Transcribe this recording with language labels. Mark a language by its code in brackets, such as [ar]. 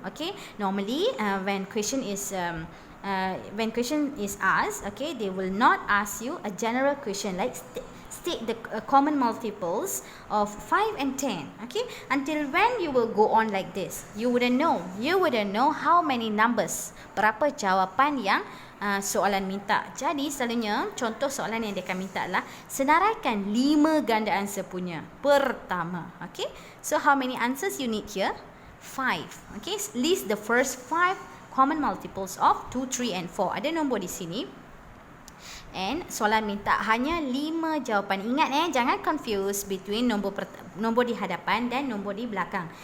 [en] Okey, normally when question is asked, okay, they will not ask you a general question like state the common multiples of 5 and 10. Okay, until when you will go on like this, you wouldn't know how many numbers, [ms] berapa jawapan yang soalan minta. Jadi selalunya contoh soalan yang dia akan minta adalah senaraikan 5 gandaan sepunya pertama. [en] Okay, so how many answers you need here? 5. Okay, list the first 5 common multiples of 2, 3 and 4. [ms] Ada nombor di sini. [en] And [ms] soalan minta hanya 5 jawapan. Ingat jangan [en] confuse between [ms] nombor di hadapan dan nombor di belakang.